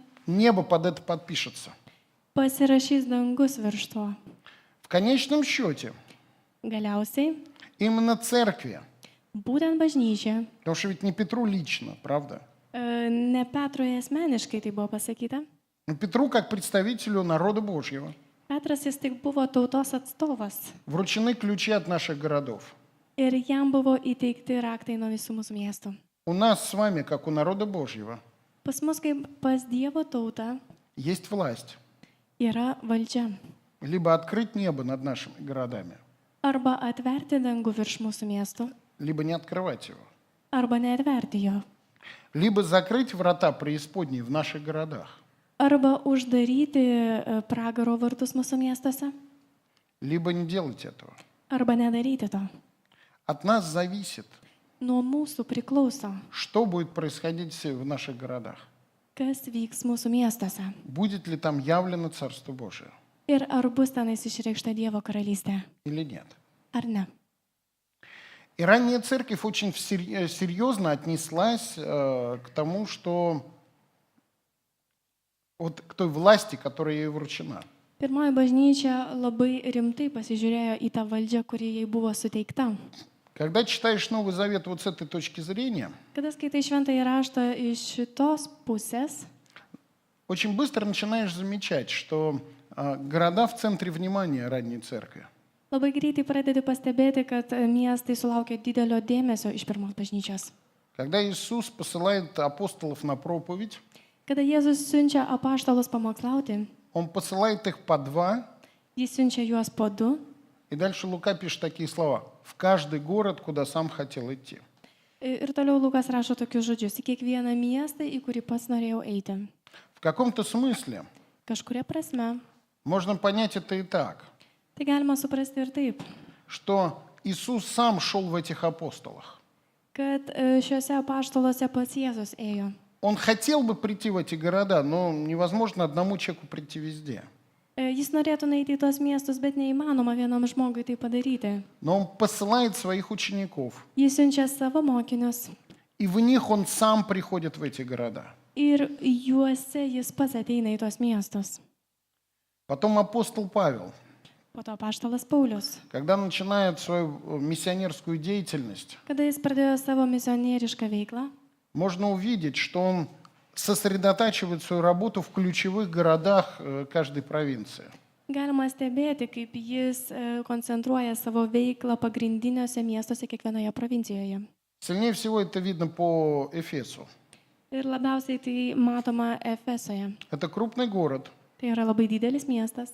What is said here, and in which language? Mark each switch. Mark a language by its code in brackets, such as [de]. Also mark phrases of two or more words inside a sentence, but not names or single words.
[ru] небо под это подпишется. [lt] pasirašys dangus virš to. [ru] В конечном счете, [lt] Galiausiai, [ru] именно церкви, [lt] būtent bažnyčia, [ru] потому что ведь не Петру лично, правда? [lt] ne Petrui asmeniškai tai buvo pasakyta, [ru] Но Петру, как представителю народа Божьего, [lt] Petras jis tik buvo tautos atstovas [ru] вручены ключи от наших городов. [lt] ir jam buvo įteikti raktai nuo visų mūsų miestų. [ru] У нас с вами, как у народа Божьего, [lt] Pas mus kaip pas Dievo tautą [ru] есть власть. [lt] yra valdžia. [ru] Либо открыть небо над нашими городами, [lt] Arba atverti dangų virš mūsų miestų, [ru] либо не открывать его. [lt] arba neatverti jo. [ru] Либо закрыть врата преисподней в наших городах, [lt] Arba uždaryti pragaro vartus mūsų miestuose, [ru] либо не делать этого. [lt] arba nedaryti to. [ru] От нас зависит, [lt] Nuo mūsų priklauso, [ru] что будет происходить в наших городах. [lt] kas vyks mūsų miestuose. [ru] Будет ли там явлено Царство Божие [lt] Ir ar bus tenais išreikšta Dievo karalystė, [ru] или нет. [lt] ar ne. [ru] И ранняя церковь очень серьезно отнеслась к тому, что вот к той власти, которая ей вручена. [lt] Pirmoji bažnyčia labai rimtai pasižiūrėjo į tą valdžią, kuri jai buvo suteikta. [ru] Когда читаешь Новый Завет вот с этой точки зрения, [lt] Kada skaitai šventąjį raštą iš šitos pusės, [ru] очень быстро начинаешь замечать, что города в центре внимания ранней церкви. [lt] labai greitai pradedi pastebėti, kad miestai sulaukia didelio dėmesio iš pirmos bažnyčios. [ru] Когда Иисус посылает апостолов на проповедь, [lt] Kada Jėzus siunčia apaštalus pamokslauti, [ru] Он посылает их по два, [lt] jis siunčia juos po du. [ru] и дальше Лука пишет такие слова: в каждый город, куда сам хотел идти. [lt] Ir toliau Lukas rašo tokius žodžius: į kiekvieną miestą, į kurį pats norėjau eiti. [ru] В каком-то смысле [lt] Kažkuria prasme, [ru] можно понять это и так, [lt] tai galima suprasti ir taip, [ru] что Иисус сам шел в этих апостолах. [lt] kad šiuose apaštaluose pats Jėzus ėjo. [ru] Он хотел бы прийти в эти города, но невозможно одному человеку прийти везде. [lt] Jis norėtų nueiti į tos miestus, bet neįmanoma vienam žmogui tai padaryti. [ru] Но Он посылает своих учеников, [lt] Jis siunčia savo mokinius [ru] и в них Он сам приходит в эти города. [lt] ir juose jis pats ateina į tos miestus. [ru] Потом апостол Павел, [lt] Po to apaštalas Paulius, [ru] когда начинает свою миссионерскую деятельность, [lt] kada jis pradėjo savo misionierišką veiklą, [ru] можно увидеть, что он сосредотачивает свою работу в ключевых городах каждой провинции. [lt] galima stebėti, kaip jis koncentruoja savo veiklą pagrindiniuose miestuose kiekvienoje provincijoje. [ru] Сильнее всего это видно по Эфесу. [lt] Ir labiausiai tai matoma Efesoje. [ru] Это крупный город, [lt] Tai yra labai didelis miestas,